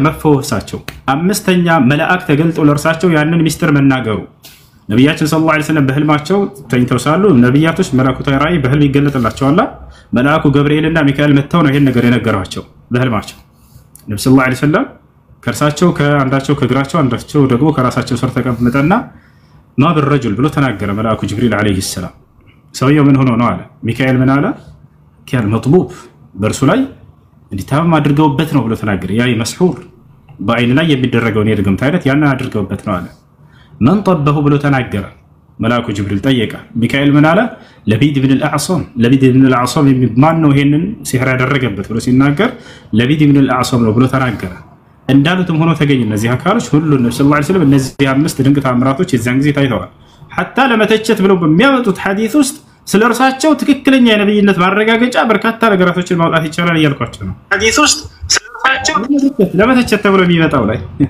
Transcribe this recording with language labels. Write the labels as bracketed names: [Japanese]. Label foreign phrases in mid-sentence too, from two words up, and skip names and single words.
[Amharic] መፈወሳቸው። አምስተኛ መልአክ ተገልጦ ለርሳቸው ያንን ሚስጥር መናገሩ። ነብያችን [Arabic] صلى الله عليه وسلم [Amharic] በህልማቸው ተኝተው ሳሉ ነብያቶች መለኮታዊ ራእይ በህልም ይገለጥላቸዋል። መልአኩ ገብርኤልና ሚካኤል መጥተው ነው ይሄን ነገር የነገሯቸው በህልማቸው። ነብዩ [Arabic] صلى الله عليه وسلم [Amharic] ከርሳቸው ከአንዳቸው ከግራቸው አንዳቸው ደግሞ ከራሳቸው ስር ተቀምጠና [Arabic] ما بالرجل [Amharic] ብሎ ተናገረ መልአኩ ጅብሪል [Arabic] عليه السلام። [Amharic] ሰውየው ምን ሆኖ ነው አለ። ሚካኤል ምን አለ? [Arabic] كان مطبوب [Amharic] በርሱ ላይ እንዲታመም አድርገውበት ነው ብሎ ተናገረ። ያ መስሁር በአይን ላይ የሚደረገው የድግምት አይነት ያን አድርገውበት ነው አለ። [Arabic] من طبه [Amharic] ብሎ ተናገረ። መልአኩ ጅብሪል ጠየቀ። ሚካኤል ምን አለ? ለቢድ ኢብኑ አልአዕሰም። ለቢድ ኢብኑ አልአዕሰም ማን ነው ይሄንን ሲህር ያደረገበት ብሎ ሲናገር ለቢድ ኢብኑ አልአዕሰም ነው ብሎ ተናገረ። እንዳሉትም ሆኖ ተገኘ። እነዚህ አካሎች ሁሉ ነብዩ [Arabic] صلى الله عليه وسلم [Amharic] እነዚህ አምስት ድንቅ ተአምራቶች የዛን ጊዜ ታይተዋል። ሐታ ለመተቸት ብለው በሚያመጡት ሐዲስ ውስጥ ስለርሳቸው ትክክለኛ የነብይነት ማረጋገጫ በርካታ ነገራቶችን ማውጣት ይቻላል እያልኳቸው ነው። ሐዲስ ውስጥ ስለርሳቸው ለመተቸት ተብሎ የሚመጣው ላይ